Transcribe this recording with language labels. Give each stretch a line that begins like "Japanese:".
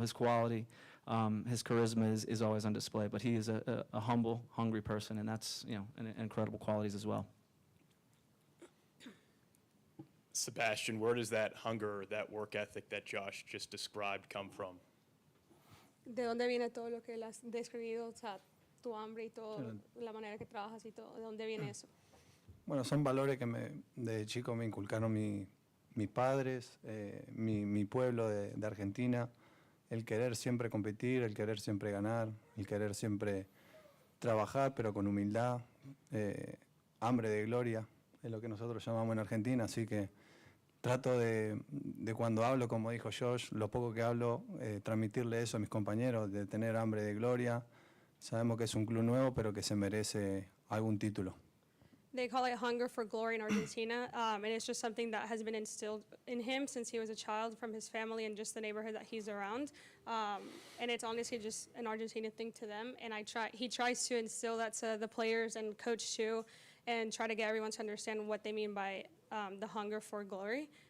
English: His quality, his charisma is always on display. But he is a humble, hungry person, and that's incredible qualities as well. Sebastian, where does that hunger, that work ethic that Josh just described come from?
Spanish: ¿De dónde viene todo lo que él has describido? O sea, tu hambre y todo, la manera que trabajas y todo. ¿De dónde viene eso? Bueno, son valores que de chico me inculcaron mis padres, mi pueblo de Argentina, el querer siempre competir, el querer siempre ganar, el querer siempre trabajar, pero con humildad, hambre de gloria, es lo que nosotros llamamos en Argentina, así que trato de cuando hablo, como dijo Josh, lo poco que hablo, transmitirle eso a mis compañeros, de tener hambre de gloria. Sabemos que es un club nuevo, pero que se merece algún título.
English: They call it hunger for glory in Argentina, and it's just something that has been instilled in him since he was a child from his family and just the neighborhood that he's around. And it's honestly just an Argentinian thing to them, and he tries to instill that to the players and coach too, and try to get everyone to understand what they mean by the hunger for glory.